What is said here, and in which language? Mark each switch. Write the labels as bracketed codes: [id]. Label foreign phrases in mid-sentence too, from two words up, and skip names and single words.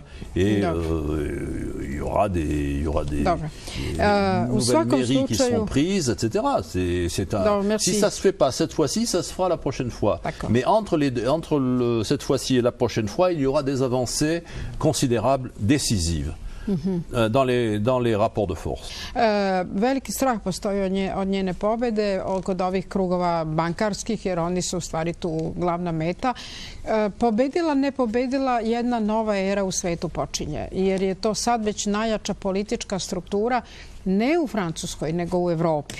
[fr] Et il y aura des nouvelles mairies qui seront prises, etc. Si ça ne se fait pas cette fois-ci, ça se fera la prochaine fois. Mais entre cette fois-ci et la prochaine fois, il y aura des avancées considérables, décisives. dans les rapports de force. [sr] Veliki strah postoji od njene pobede kod ovih krugova bankarskih, jer oni su u stvari tu glavna meta. Pobedila, ne pobedila, jedna nova era u svetu počinje, jer je to sad već najjača politička struktura ne u Francuskoj, nego u Evropi.